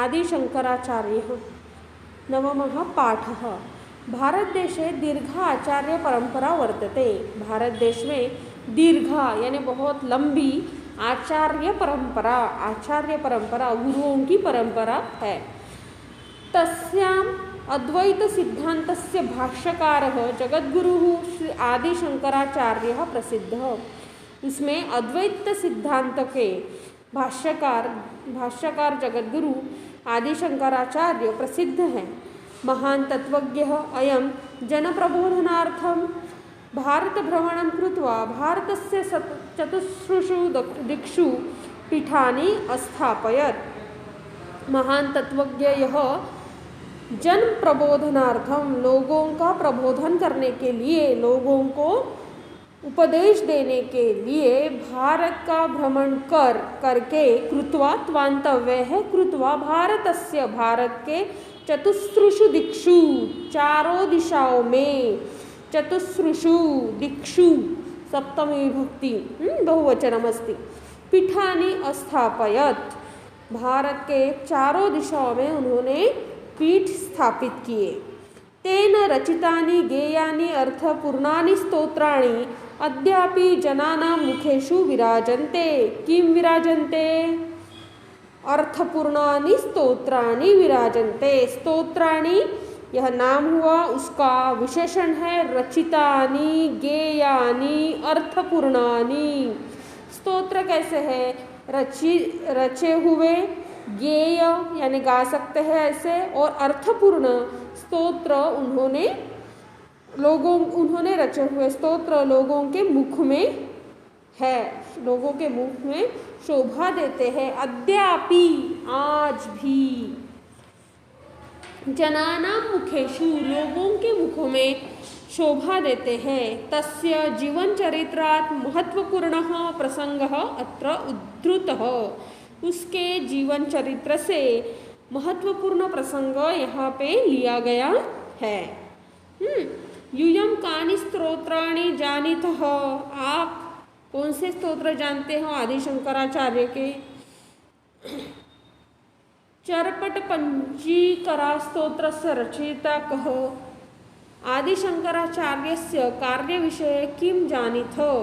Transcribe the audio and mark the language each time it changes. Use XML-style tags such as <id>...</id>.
<sa>आदि शंकराचार्य नवमः पाठः। भारतदेशे दीर्घ आचार्य परंपरा वर्तते।</sa> <hi>भारत देश में दीर्घ यानी बहुत लंबी आचार्य परंपरा गुरुओं की परंपरा है।</hi> <sa>तस्याम अद्वैत सिद्धांतस्य भाष्यकारः जगद्गुरुः श्री आदि शंकराचार्यः प्रसिद्धः।</sa> <hi>इसमें अद्वैत सिद्धांत के भाष्यकार जगद्गुरु आदि शंकराचार्य प्रसिद्ध हैं।</hi> <sa>महान तत्वज्ञः अयं जनप्रबोधनार्थं भारत भ्रमणं कृत्वा भारतस्य चतुस्रुषु दिक्षु पीठानि अस्थापयत्। महान तत्वज्ञ</sa> <hi>यह जन प्रबोधनार्थम लोगों का प्रबोधन करने के लिए, लोगों को उपदेश देने के लिए भारत का भ्रमण करके कृत्वा त्वांतव्य है</hi> <sa>कृत्वा भारतस्य</sa> <hi>भारत के चतुस्रुषु दिक्षु चारों दिशाओं में,</hi> <sa>चतुस्रुषु दिक्षु सप्तमी विभक्ति बहुवचनमस्ति, पीठानि अस्थापयत्।</sa> <hi>भारत के चारों दिशाओं में उन्होंने पीठ स्थापित किए।</hi> <sa>तेन रचितानि गेयानि अर्थपूर्णानि स्तोत्राणि अद्यापि जनानां मुखेषु विराजन्ते। किं विराजन्ते? अर्थपूर्णानि स्तोत्राणि विराजन्ते।</sa> <hi>स्तोत्राणि यह नाम हुआ, उसका विशेषण है</hi> <sa>रचितानि गेयानि अर्थपूर्णानि।</sa> <hi>स्तोत्र कैसे है? रचे हुए, गेय यानी गा सकते हैं ऐसे, और अर्थपूर्ण स्तोत्र उन्होंने रचे हुए स्तोत्र लोगों के मुख में है, लोगों के मुख में शोभा देते हैं।</hi> <sa>अद्यापि</sa> <hi>आज भी,</hi> <sa>जनानां मुखेषु</sa> <hi>लोगों के मुखों में शोभा देते हैं।</hi> <sa>तस्य जीवन चरित्रात् महत्वपूर्णः प्रसंगः अत्र उद्धृतः।</sa> <hi>उसके जीवन चरित्र से महत्वपूर्ण प्रसंग यहाँ पे लिया गया है।</hi> <sa>यूयं कानि स्तोत्राणि जानीतः।</sa> <hi>आप कौन से स्तोत्र जानते हो आदि शंकराचार्य के?</hi> <sa>चरपट पंचीकरा स्तोत्रस्य रचयिता कः? आदि शंकराचार्यस्य कार्य विषये किं जानीथ?</sa>